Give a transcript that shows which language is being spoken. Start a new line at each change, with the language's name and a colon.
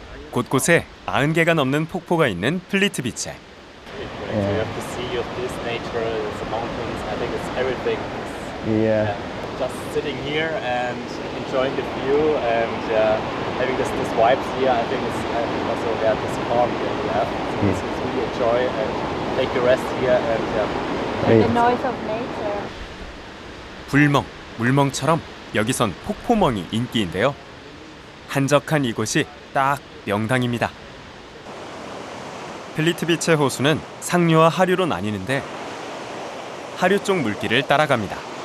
Korean: 곳곳에 90개가 넘는 폭포가 있는 플리트 비치.
English: You have to see of this nature, the mountains. I think it's everything. Yeah. Just sitting here and enjoying the view and having this vibes here. I think it's also this calm here we have. So this is really enjoy and take a rest here and Hey. The noise of nature.
Korean: 불멍, 물멍처럼 여기선 폭포멍이 인기인데요. 한적한 이곳이 딱 명당입니다. 플리트 비치의 호수는 상류와 하류로 나뉘는데 하류 쪽 물길을 따라갑니다.